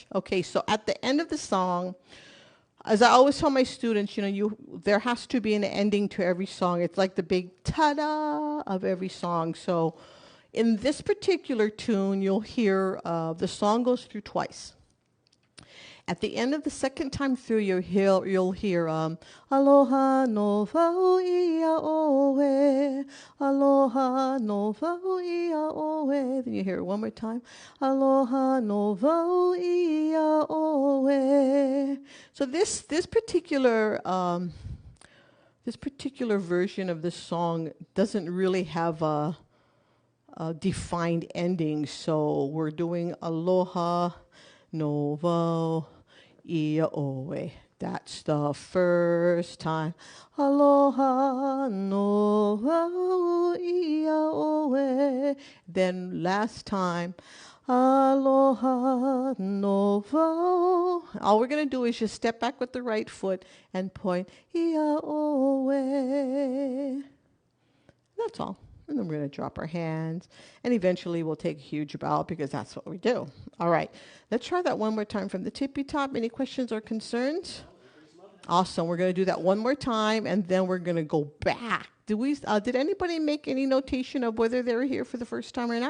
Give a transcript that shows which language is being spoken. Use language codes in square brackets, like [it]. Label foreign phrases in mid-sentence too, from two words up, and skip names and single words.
[en] Okay, so at the end of the song, as I always tell my students, there has to be an ending to every song. It's like the big ta-da of every song. So in this particular tune, you'll hear the song goes through twice. At the end of the second time through, you'll hear [haw] aloha no vau ia oe, aloha no vau ia oe. [en] Then you hear it one more time, [haw] aloha no vau ia oe. [en] So this particular version of this song doesn't really have a defined ending. So we're doing [haw] aloha novo, ia oe. [en] That's the first time. [haw] Aloha, novo, ia oe. [en] Then last time. [haw] Aloha, novo. [en] All we're going to do is just step back with the right foot and point. [haw] Ia oe. [en] That's all. And then we're going to drop our hands. And eventually we'll take a huge bow because that's what we do. All right. Let's try that one more time from the tippy top. Any questions or concerns? Awesome. We're going to do that one more time, and then we're going to go back. Did anybody make any notation of whether they were here for the first time or not?